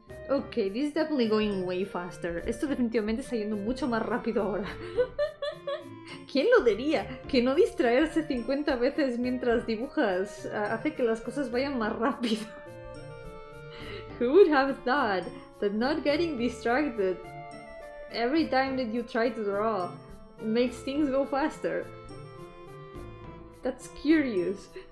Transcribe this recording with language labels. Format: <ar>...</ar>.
<en>Ok, this is definitely going way faster.</en> <es>Esto definitivamente está yendo mucho más rápido ahora. ¿Quién lo diría? Que no distraerse 50 veces mientras dibujas hace que las cosas vayan más rápido.</es> <en>Who would have thought that not getting distracted every time that you try to draw, it makes things go faster. That's curious.</en>